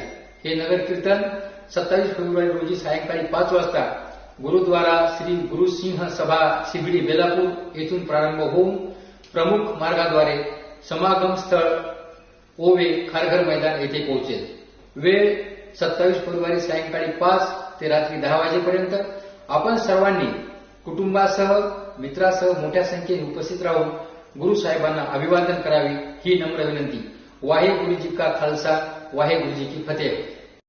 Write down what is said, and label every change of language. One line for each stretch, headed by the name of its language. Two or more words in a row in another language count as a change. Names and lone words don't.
Marathi: हे नगर कीर्तन 27 फेब्रुवारी रोजी सायंकाळी 5 वाजता गुरुद्वारा श्री गुरुसिंह सभा शिबिडी बेलापूर येथून प्रारंभ होऊन प्रमुख मार्गाद्वारे समागम स्थळ ओवे खारघर मैदान येथे पोहोचेल। वेळ 27 फेब्रुवारी सायंकाळी 5 ते रात्री 10 वाजेपर्यंत। आपण सर्वांनी कुटुंबासह, मित्रासह मोठ्या संख्येने उपस्थित राहून गुरु साहेबांना अभिवादन करावे ही नम्र विनंती।
Punjabi: ਵਾਹਿਗੁਰੂ ਜੀ ਕਾ ਖਾਲਸਾ, ਵਾਹਿਗੁਰੂ ਜੀ ਕੀ ਫਤਹਿ।